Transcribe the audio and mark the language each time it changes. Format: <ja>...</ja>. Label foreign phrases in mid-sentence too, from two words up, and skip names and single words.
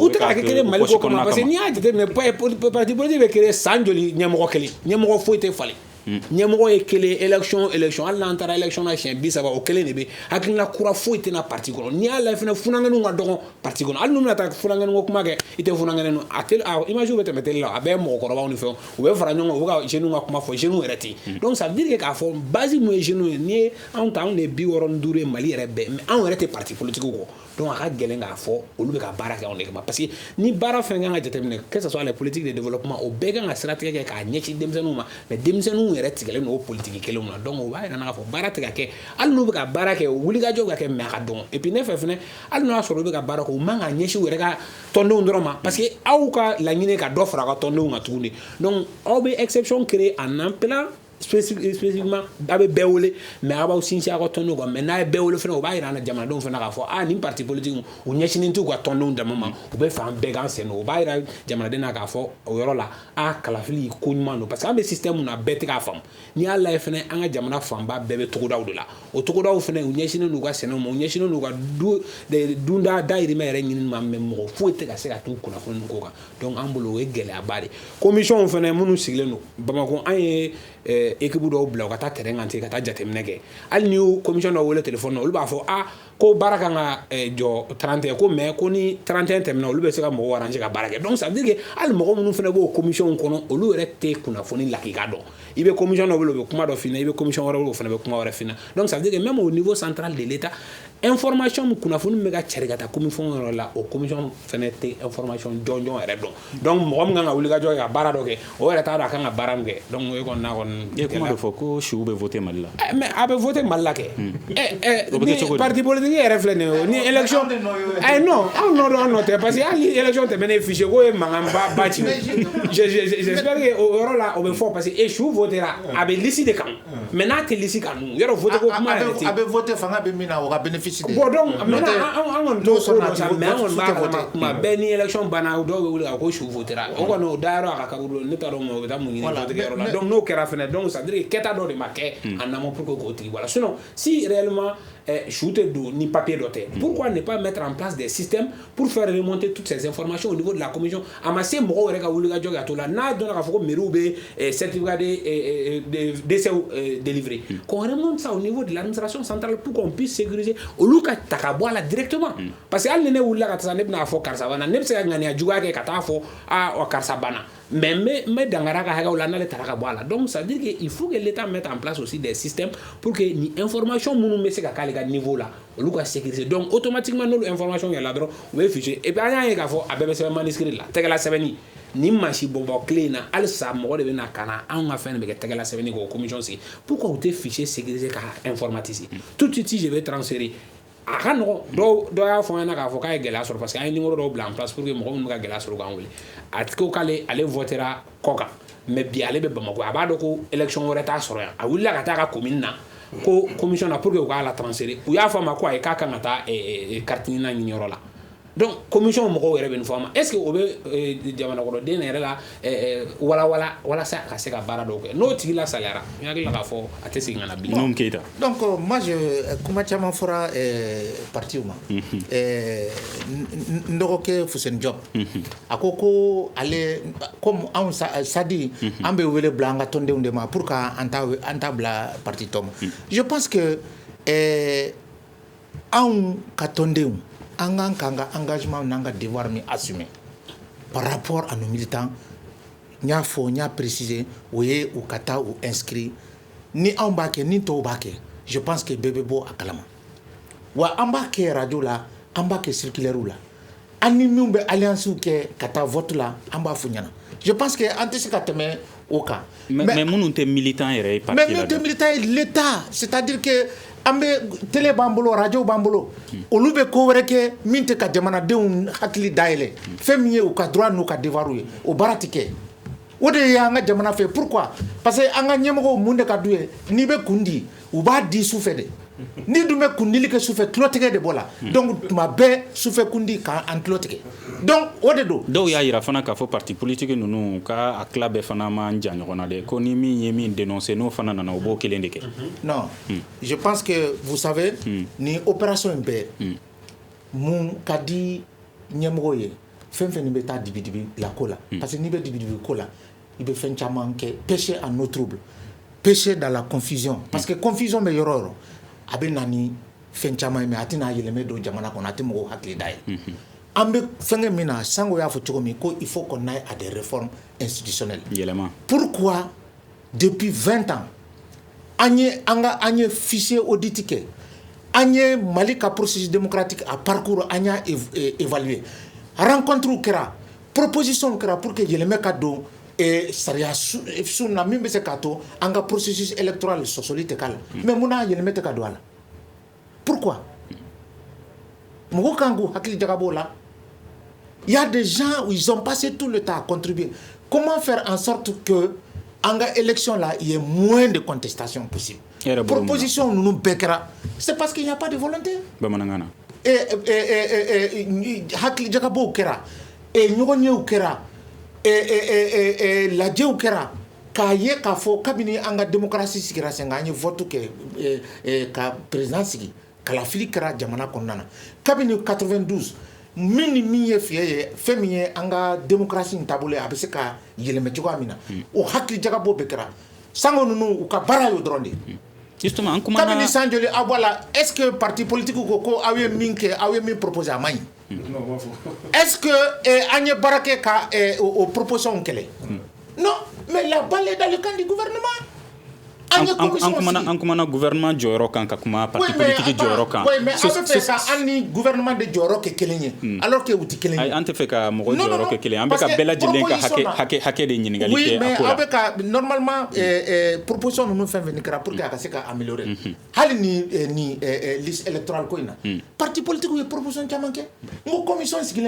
<bm>o tɛ ka créer Mali ko kama</bm> <fr>parce que</fr> <bm>n'i y'a jateminɛ</bm> <fr>parti politique</fr> <bm>bɛ créer san joli ɲɛmɔgɔ kelen ɲɛmɔgɔ foyi tɛ falen ɲɛmɔgɔ ye kelen élection hali n'an taara élection na siɲɛ 30 o kelen de bɛ hakilina kura foyi tɛna parti kɔnɔ n'i y'a lajɛ fɛnɛ funanŋɛniw ka dɔgɔn parti kɔnɔ hali n'u bɛna taa funanŋɛni ko kuma kɛ i tɛ funanŋɛni a image bɛ tɛmɛ télé la a bɛɛ ye mɔgɔkɔrɔbaw ni fɛnw u bɛ fara ɲɔgɔn kan u bɛ ka jeunes ka kuma fɔ jeunes yɛrɛ tɛ yen</bm> <fr>donc ça veut dire</fr> <bm>k'a fɔ base mun ye jeunes ye n'i ye anw ta anw de ye 65 ye Mali yɛrɛ bɛɛ mais anw yɛrɛ tɛ</bm> <fr>parti politique</fr> <bm>kɔ donc a ka gɛlɛn k'a fɔ olu bɛ ka baara kɛ anw de kama</bm> <fr>parce que</fr> <bm>ni baara fɛn kan ka jateminɛ</bm> <fr>que ce soit les politiques de développement</fr> <bm>o bɛɛ kan ka siratigɛ kɛ k'a ɲɛsin denmisɛnninw ma mais denmisɛnninw yɛrɛ tigɛlen don o politique kelenw na donc o b'a yira k'a fɔ baara tɛ ka kɛ hali n'u bɛ ka baara kɛ wulikajɔ bɛ ka kɛ mais a ka dɔgɔn</bm> <fr>et puis</fr> <bm>ne fɛ fɛnɛ hali n'o y'a sɔrɔ u bɛ ka baara kɛ u man ka ɲɛsin u yɛrɛ ka tɔndenw dɔrɔn ma</bm> <fr>parce que</fr> <bm>aw ka laɲini ka dɔ fara a ka tɔndenw kan tuguni donc aw bɛ</bm> <fr>exception créer en appelant spécifiquement</fr> <bm>a bɛ bɛɛ wele mais a b'aw sinsin a ka tɔndenw kan mais n'a ye bɛɛ wele fɛnɛ o b'a yira an na jamanadenw fɛnɛ k'a fɔ nin</bm> <fr>parti politique</fr> <bm>u ɲɛsinnen t'u ka tɔndenw dama ma u bɛ fɛ an bɛɛ k'an sen don o b'a yira jamanaden na k'a fɔ o yɔrɔ la kalafili ko ɲuman don</bm> <fr>parce que</fr> <bm>an bɛ système mun na bɛɛ tɛ k'a faamu n'i y'a lajɛ fɛnɛ an ka jamana fanba bɛɛ bɛ togodaw de la o togodaw fɛnɛ u ɲɛsinnen n'u ka sɛnɛw ma u ɲɛsinnen n'u ka dunda dayirimɛ yɛrɛ ɲinini ma mais mɔgɔ foyi tɛ ka se ka t'u kunnafoni ko kan donc an bolo o ye gɛlɛyaba de commission fɛnɛ minnu sigilen don Bamakɔ an ye équipe dɔw bila u ka taa terrain kan ten ka taa jateminɛ kɛ hali ni y'o commission dɔw wele téléphone na olu b'a fɔ ko baara kan ka jɔ 31 ko mais ko ni 31 tɛmɛna olu bɛ se ka mɔgɔw arranger ka baara kɛ</bm> <fr>donc ça veut dire que</fr> <bm>hali mɔgɔ minnu fɛnɛ b'o commission kɔnɔ olu yɛrɛ tɛ kunnafoni lakika dɔn i bɛ commission dɔ wele o bɛ kuma dɔ f'i ɲɛna i bɛ commission wɛrɛ wele o fɛnɛ bɛ kuma wɛrɛ f'i ɲɛna</bm> <fr>donc ça veut dire que même au niveau central de l'État information</fr> <bm>min kunnafoni bɛ ka cari ka taa commission yɔrɔ la o commission fɛnɛ tɛ information jɔnjɔn yɛrɛ dɔn donc mɔgɔ min kan ka wuli ka jɔ ka baara dɔ kɛ o yɛrɛ t'a dɔn a kan ka baara min kɛ donc o kɔni n'a kɔni e kuma dɔ fɔ ko siw bɛ voter Mali la mais a bɛ voter Mali la kɛ ni</bm> <fr>parti politique</fr> <bm>yɛrɛ filɛ nin ye ni élection non anw nɔ don an nɔ tɛ parce que hali élection tɛmɛnen fichier ko ye mankan ba ci</bm> <fr>j'espère que</fr> <bm>o yɔrɔ la o bɛ fɔ</bm> <fr>parce que</fr> <bm>siw votera a bɛ liste de kan mais n'a tɛ liste kan dun yɔrɔ voter ko kuma yɛrɛ tɛ a bɛ voter fanga bɛ min na o ka bénéfice de</bm> <fr>bon donc maintenant</fr> <bm>an kɔni t'o ko dɔn sa mais an kɔni b'a kalama kuma bɛɛ ni élection banna dɔw bɛ wuli ko siw votera o kɔni o dayɔrɔ a ka kaburu ne t'a dɔn o bɛ taa mun ɲini votekɛyɔrɔ la donc n'o kɛra fɛnɛ</bm> <fr>donc ça veut dire que</fr> <bm>kɛta dɔ de ma kɛ</bm> <fr>en amont pour que</fr> <bm>k'o tigi bɔ a la</bm> <fr>sinon si réellement</fr> <bm>siw tɛ don ni papier dɔ tɛ</bm> <fr>pourquoi ne pas mettre en place des systèmes pour faire remonter toutes ces informations au niveau de la commission</fr> <bm>a ma se mɔgɔw yɛrɛ ka wuli ka jɔ ka to la n'a dɔnna k'a fɔ ko mairies bɛ certificat</bm> <fr>de décès délivré qu'on remonte ça au niveau de l'administration centrale pour qu'on puisse sécuriser</fr> <bm>olu ka ta ka bɔ a la</bm> <fr>directement parce que</fr> <bm>hali ni ne wulila ka taa ne bɛna fɔ karisa banna ne bɛ se ka ŋaniya juguya kɛ ka taa fɔ karisa banna mais dangara ka haga wala n'ale tara ka bɔ a la</bm> <fr>donc ça veut dire que il faut que l'État mette en place aussi des systèmes pour que</fr> <bm>ni information minnu bɛ se ka k'ale ka niveau la olu ka sécuriser donc automatiquement n'olu information yɛlɛla dɔrɔn u bɛ fiché</bm> <fr>et puis</fr> <bm>an y'a ye k'a fɔ a bɛɛ bɛ sɛbɛn manuscrit la tɛgɛla sɛbɛnni ni machine bɔnbɔn clé in na halisa mɔgɔ de bɛ na ka na anw ka fɛn de bɛ kɛ tɛgɛla sɛbɛnni k'o commission sigi pourquoi u tɛ</bm> <fr>fichier sécurisé</fr> <bm>ka</bm> <fr>informatiser tout de suite si je vais transférer</fr> <bm>a ka nɔgɔn dɔw y'a fɔ an ɲɛna k'a fɔ k'a ye gɛlɛya sɔrɔ</bm> <fr>parce que</fr> <bm>an ye numéro dɔw bila</bm> <fr>en place pour que</fr> <bm>mɔgɔ minnu ka gɛlɛya sɔrɔ k'an wele a ko k'ale votera kɔ kan mais bi ale bɛ Bamako a b'a dɔn ko élection wɛrɛ t'a sɔrɔ yan a wulila ka taa a ka commune na ko commission na</bm> <fr>pour que</fr> <bm>u k'a la transférer u y'a fɔ a ma ko ayi k'a kan ka taa carte ɲini na ɲini yɔrɔ la donc commission mɔgɔw yɛrɛ bɛ nin fɔ a ma</bm> <fr>est ce que</fr> <bm>o bɛ jamana kɔnɔden yɛrɛ la walasa a ka se ka baara dɔw kɛ n'o tigi la saliyara n hakili la k'a fɔ a tɛ segin ka na bilen. Num Keita.</bm> <fr>Donc moi</fr> <bm>kuma caman fɔra partiw ma n dɔgɔkɛ Fuseni Diop a ko ale comme anw sadi an bɛ wele bila an ka tɔndenw de ma</bm> <fr>pour que</fr> <bm>an t'a bila parti tɔ ma</bm> <fr>je pense que</fr> <bm>anw ka tɔndenw an k'an ka engagement n'an ka devoir min</bm> <fr>assumer par rapport à nos militants</fr> <bm>n y'a fɔ n y'a préciser o ye u ka taa u inscrit ni anw b'a kɛ ni tɔw b'a kɛ</bm> <fr>je pense que</fr> <bm>bɛɛ bɛ bɔ a kalama wa an b'a kɛ radio la an b'a kɛ circulaire la an ni min bɛ alliance kɛ ka taa vote la an b'a fɔ ɲɛna</bm> <fr>je pense que</fr> <bm>an tɛ se ka tɛmɛ o kan mais minnu tɛ militant yɛrɛ ye parti la mais minnu tɛ militant ye</bm> <fr>l'État c'est-à-dire que</fr> <bm>an bɛ télé b'an bolo radio b'an bolo olu bɛ ko wɛrɛ kɛ min tɛ ka jamanadenw hakili dayɛlɛ fɛn min ye u ka droit n'u ka devoir ye o baara tɛ kɛ o de ye an ka jamana fɛ</bm> <fr>pourquoi parce que</fr> <bm>an ka ɲɛmɔgɔw mun de ka d'u ye n'i bɛ kun di u b'a di sufɛ de n'i dun bɛ kundili kɛ sufɛ tulotigɛ de b'o la donc tuma bɛɛ sufɛ kundi k'an tulo tigɛ donc o de don dɔw y'a yira fana k'a fɔ</bm> <fr>parti politique</fr> <bm>ninnu ka a tila bɛɛ fana man jan ɲɔgɔn na dɛ ko ni min ye min dénoncer n'o fana nana o b'o kelen de kɛ</bm> <fr>non je pense que vous savez</fr> <bm>ni opération in bɛɛ mun ka di ɲɛmɔgɔw ye fɛn fɛn bɛ taa dibi-dibi la ko la</bm> <fr>parce que</fr> <bm>n'i bɛ dibi-dibi ko la i bɛ fɛn caman kɛ</bm> <fr>péché en eau trouble péché dans la confusion parce que confusion</fr> <bm>bɛ yɔrɔ o yɔrɔ a bɛ na ni fɛn caman ye mais a tɛna yɛlɛmɛ don jamana kɔnɔ a tɛ mɔgɔw hakili da yɛlɛ an bɛ fɛnkɛ min na Sango y'a fɔ cogo min ko</bm> <fr>il faut qu'on aille à des réformes institutionnelles</fr> <bm>yɛlɛma</bm> <fr>pourquoi depuis 20 ans</fr> <bm>an ye</bm> <fr>fichier audit</fr> <bm>kɛ an ye Mali ka</bm> <fr>processus démocratique</fr> <bm>a parcours an y'a évaluer rencontre kɛra proposition kɛra</bm> <fr>pour que</fr> <bm>yɛlɛmɛ ka don sariya sun na min bɛ se k'a to an ka</bm> <fr>processus électoral</fr> <bm>sɔsɔli tɛ k'a la mais mun na yɛlɛmɛ tɛ ka don a la pourquoi mɔgɔw kan k'u hakili jagabɔ o la</bm> <fr>il y a des gens où ils ont passé tout le temps à contribuer comment faire en sorte que en ka élection là il y ait moins de contestation possible proposition ninnu bɛɛ kɛra c'est parce qu'il n'y a pas de volonté</fr> <bm>bamanankan na hakili jagabɔw kɛra ɲɔgɔn yew kɛra lajɛw kɛra k'a ye k'a fɔ kabini an ka démocratie sigira sen kan an ye vote kɛ ka président sigi kalafili kɛra jamana kɔnɔna na kabini 92 min ni min ye fiɲɛ ye fɛn min ye an ka démocratie in taabolo ye a bɛ se ka yɛlɛmɛ cogoya min na o hakili jagabɔ bɛɛ kɛra Sango ninnu u ka baara y'o dɔrɔn de justement an kumana kabini san joli aw bɔ la</bm> <fr>est ce que parti politique</fr> <bm>ko aw ye min kɛ aw ye min proposer a man ɲi est ce que an ye baara kɛ ka o proposition kɛlɛ</bm> <fr>non mais la balle est dans le camp du gouvernement</fr> <bm>an kumana gouvernement jɔyɔrɔ kan ka kuma</bm> <fr>parti politique</fr> <bm>jɔyɔrɔ kan</bm> <fr>oui mais</fr> <bm>aw bɛ fɛ ka an ni gouvernement de jɔyɔrɔ kɛ kelen ye</bm> <fr>alors que</fr> <bm>u tɛ kelen ye an tɛ fɛ ka mɔgɔ jɔyɔrɔ kɛ kelen an bɛ ka bɛɛ lajɛlen ka hakɛ de ɲininkali kɛ oui a mais ko la aw bɛ ka normalement proposition ninnu fɛn fɛn kɛra pour que a ka se ka améliorer hali ni</bm> <fr>liste électorale</fr> <bm>ko in na</bm> <fr>parti politique</fr> <bm>ye proposition caman kɛ n ko commission sigilen</bm>